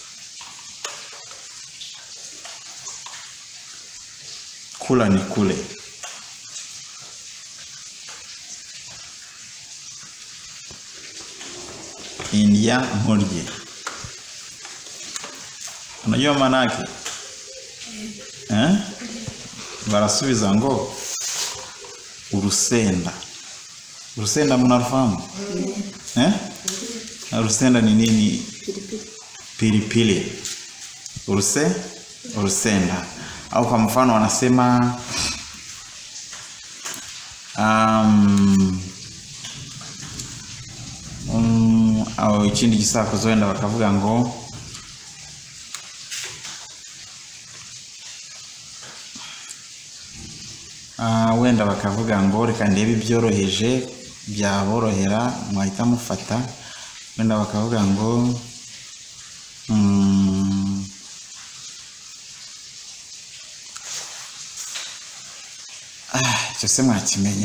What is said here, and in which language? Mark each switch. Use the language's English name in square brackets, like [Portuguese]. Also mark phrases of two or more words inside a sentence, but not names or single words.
[Swahili] Kula ni kule. [Kinyarwanda] Indyankurye. [Swahili] Unajua maana yake? [Kinyarwanda] Barasubiza ngo urusenda. [Swahili] Urusenda mnafahamu? Urusenda ni nini? Pilipili. Urusenda. Au kwa mfano wanasema au [Kinyarwanda] ikindi gisako zoenda bakavuga ngo wenda bakavuga ngo reka ndebe ibyoroheje byaborohera mwahita mufata. Wenda bakavuga ngo cyose mwakimenya.